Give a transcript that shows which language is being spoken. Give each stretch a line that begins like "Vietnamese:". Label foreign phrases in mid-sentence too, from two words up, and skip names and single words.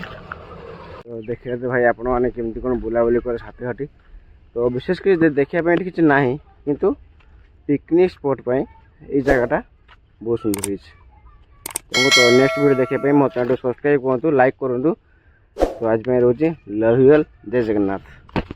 Odia: ତ ଦେଖିବା ତ ଭାଇ ଆପଣମାନେ କେମିତି କ'ଣ ବୁଲାବୁଲି କରେ ସାଥୀଘାଟି। ତ ବିଶେଷ କରି ଦେଖିବା ପାଇଁ ଏଠି କିଛି ନାହିଁ, କିନ୍ତୁ ପିକନିକ୍ ସ୍ପଟ୍ ପାଇଁ ଏଇ ଜାଗାଟା ବହୁତ ସୁନ୍ଦର ହେଇଛି। ତ ନେକ୍ସଟ ଭିଡ଼ିଓ ଦେଖିବା ପାଇଁ ମୋ ଚ୍ୟାନେଲକୁ ସବସ୍କ୍ରାଇବ୍ କରନ୍ତୁ, ଲାଇକ୍ କରନ୍ତୁ।
Hindi: तो आज मैं रोचे
English: love you all,
Hindi: जय जगन्नाथ।